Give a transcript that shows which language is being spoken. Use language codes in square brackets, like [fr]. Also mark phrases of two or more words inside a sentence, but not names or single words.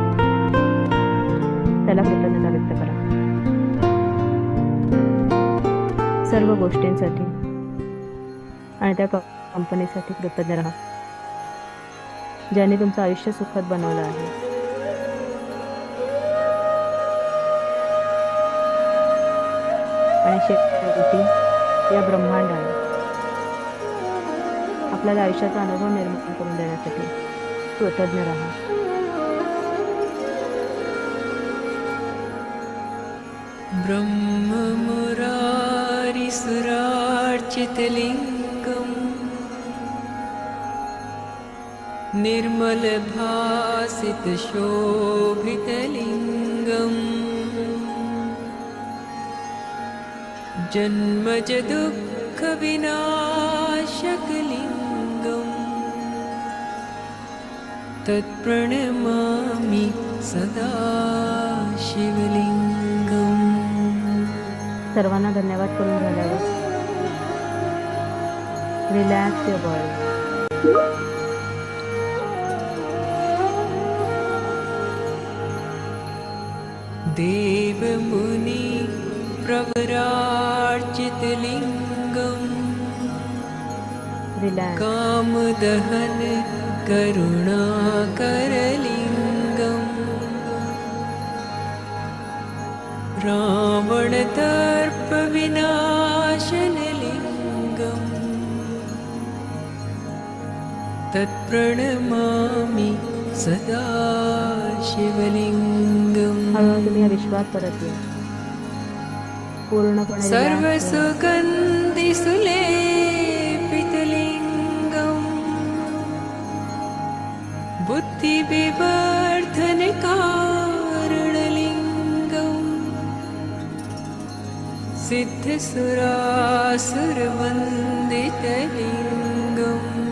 [mr] त्याला कृतज्ञता व्यक्त करा. सर्व गोष्टींसाठी आणि त्या कंपनीसाठी कृतज्ञ राहा ज्यांनी तुमचं आयुष्य सुखद बनवलं आहे. आणि शेवटी या ब्रह्मांडाला आपल्याला आयुष्याचा अनुभव निर्माण करून देण्यासाठी कृतज्ञ राहा. [sa] ब्रह्ममुरारिसुरार्चितलिङ्गम् निर्मलभासितशोभितलिङ्गम् जन्मजदुःखविनाशकलिङ्गम् तत्प्रणमामि सदा शिवलिङ्गम्. [mr] सर्वांना धन्यवाद करून झाल्यावर [en] relax your body. [sa] देवमुनि प्रवरार्चितलिङ्गम् [mr] रिलॅक्स. [sa] कामदहन करुणाकरलिङ्गम् रावणदर्पविनाशनलिङ्गम् तत्प्रणमामि सदा शिवलिङ्गम् [mr] हळूहळू तुम्ही या विश्वात परत या पूर्णपणे relax व्हा. [sa] सर्वसुगन्धिसुलेपितलिङ्गम् बुद्धिविवर्धनकारणलिङ्गम् सिद्धसुरासुरवन्दितलिङ्गम्